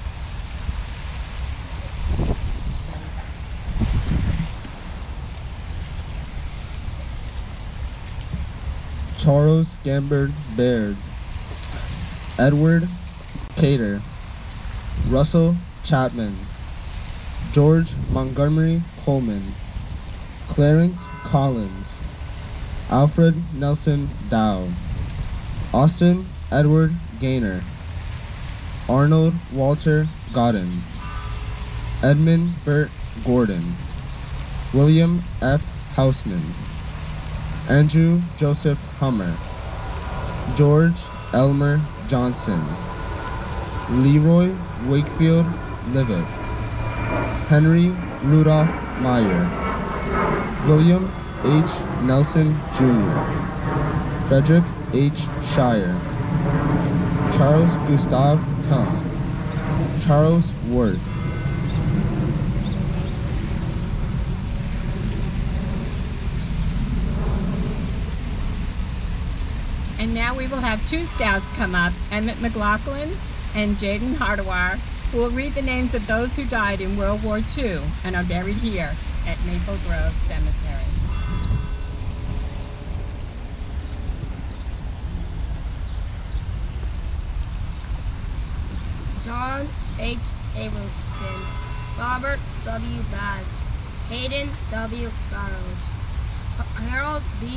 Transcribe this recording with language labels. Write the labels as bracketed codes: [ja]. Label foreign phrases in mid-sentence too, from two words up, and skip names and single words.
[en] Charles Gambard Baird, Edward Cater, Russell Chapman, George Montgomery Coleman, Clarence Collins, Alfred Nelson Dow, Austin Edward Gaynor, Arnold Walter Godden, Edmund Burt Gordon, William F. Houseman, Andrew Joseph Hummer, George Elmer Johnson, Leroy Wakefield Livet, Henry Rudolph Meyer, William H. Nelson Jr., Frederick H. Shire, Charles Gustav Tum, Charles Worth. And now we will have two scouts come up, Emmett McLaughlin and Jaden Hardawar, who will read the names of those who died in World War II and are buried here at Maple Grove Cemetery. John H. Abramson, Robert W. Baggs, Hayden W. Barrows, Harold B.